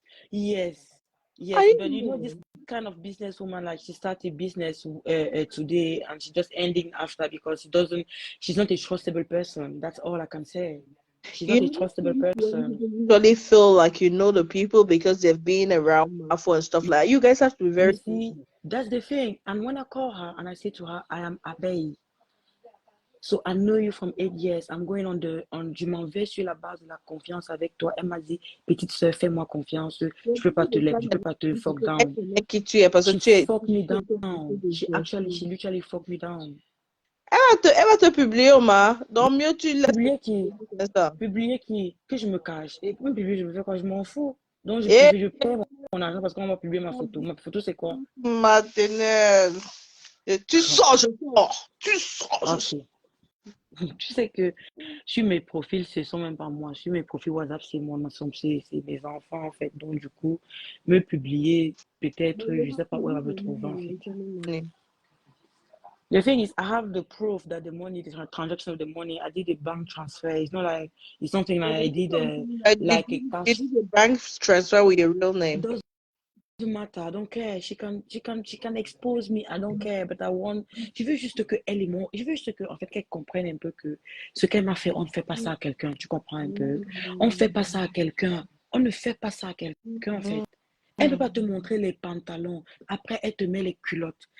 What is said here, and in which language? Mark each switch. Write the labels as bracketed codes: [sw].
[en] Yes, but you know this kind of businesswoman, like she started business today and she's just ending after because she's not a trustable person. That's all I can say. She's not a trustable person. You really feel like you know the people because they've been around Mafo and stuff like that. You guys have to be very. You see, that's the thing. And when I call her and I say to her, I am Abeille. So I know you from 8 years. I'm going [fr] je m'en vais sur la base de la confiance avec toi. Elle m'a dit, petite soeur, fais-moi confiance. Je peux pas te [en] fuck down. [fr] Qui tu es parce que tu es. [en] Fuck me down. She literally fuck me down. [fr] Elle va te publier, Omar. Donc mieux tu laisses. Publier qui? Que je me cache. Et même publier, je me fais quoi? Je m'en fous. Donc je perds mon argent parce qu'on va publier ma photo. Ma photo, c'est quoi? Maternelle. Tu sors, je sors. Tu sors, je sors. Tu sais que sur mes profils, ce sont même pas moi. Sur mes profils WhatsApp, c'est mes enfants en fait. Donc du coup, me publier, peut-être, je sais pas où elle va me trouver en fait. [en] The thing is, I have the proof that the transaction of the money, I did a bank transfer. It's not like it's something like I did like a cash. You did a bank transfer with your real name. Doesn't matter. I don't care. She can expose me. I don't care. [fr] But je veux juste que elle et moi, je veux juste que en fait qu'elle comprenne un peu que ce qu'elle m'a fait, on ne fait pas ça à quelqu'un. Tu comprends un peu? On ne fait pas ça à quelqu'un. On ne fait pas ça à quelqu'un en fait. Elle ne peut pas te montrer les pantalons. Après, elle te met les culottes.